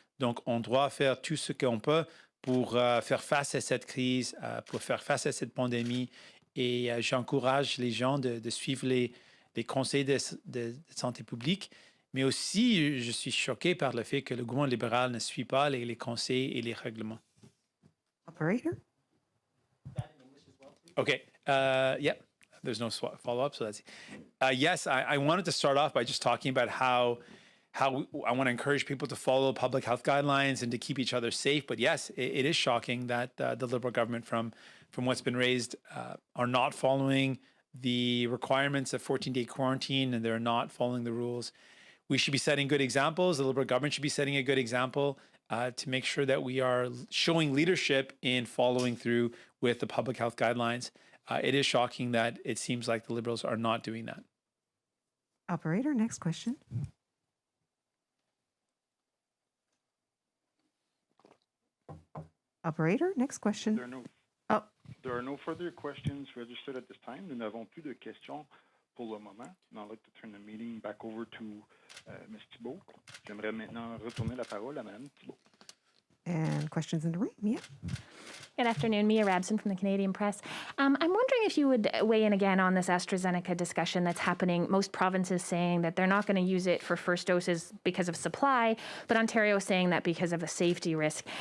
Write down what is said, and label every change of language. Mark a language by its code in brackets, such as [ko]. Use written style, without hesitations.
[fr] Donc, on doit faire tout ce qu'on peut pour faire face à cette crise, pour faire face à cette pandémie. Et j'encourage les gens de suivre les conseils de santé publique. Mais aussi, je suis choqué par le fait que le gouvernement libéral ne suit pas les conseils et les règlements. [en] Operator? Okay. Yeah. There's no follow-up, so that's yes. I wanted to start off by just talking about how I want to encourage people to follow public health guidelines and to keep each other safe. But yes, it is shocking that the Liberal government, from what's been raised, are not following the requirements of 14-day quarantine, and they're not following the rules. We should be setting good examples. The Liberal government should be setting a good example to make sure that we are showing leadership in following through with the public health guidelines. It is shocking that it seems like the Liberals are not doing that. Operator, next question. Operator, next question. There are no further questions registered at this time. [fr] Nous n'avons plus de questions pour le moment. [en] Now I'd like to turn the meeting back over to Ms. Thibault. [fr] J'aimerais maintenant retourner la parole à Mme Thibault. [en] And questions in the room? Mia? Good afternoon, Mia Rabson from the Canadian Press. I'm wondering if you would weigh in again on this AstraZeneca discussion that's happening. Most provinces saying that they're not going to use it for first doses because of supply, but Ontario saying that because of a safety risk.